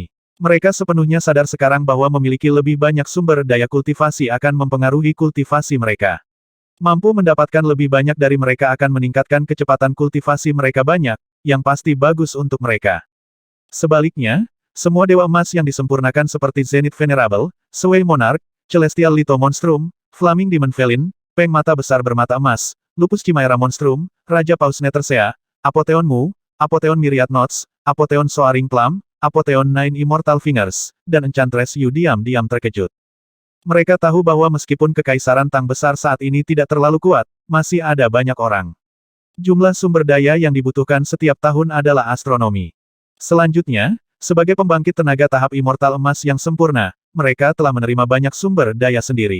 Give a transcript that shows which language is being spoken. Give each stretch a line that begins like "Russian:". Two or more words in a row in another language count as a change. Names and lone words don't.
Indonesian: Mereka sepenuhnya sadar sekarang bahwa memiliki lebih banyak sumber daya kultivasi akan mempengaruhi kultivasi mereka. Mampu mendapatkan lebih banyak dari mereka akan meningkatkan kecepatan kultivasi mereka banyak, yang pasti bagus untuk mereka. Sebaliknya, semua dewa emas yang disempurnakan seperti Zenith Venerable, Sway Monarch, Celestial Litho Monstrum, Flaming Demon Felin, Peng Mata Besar Bermata Emas, Lupus Chimera Monstrum, Raja Paus Netersea, Apotheon Mu, Apotheon Myriad Knots, Apotheon Soaring Plum, Apotheon Nine Immortal Fingers, dan Enchantress Yu diam-diam terkejut. Mereka tahu bahwa meskipun Kekaisaran Tang besar saat ini tidak terlalu kuat, masih ada banyak orang. Jumlah sumber daya yang dibutuhkan setiap tahun adalah astronomi. Selanjutnya, sebagai pembangkit tenaga tahap immortal emas yang sempurna, mereka telah menerima banyak sumber daya sendiri.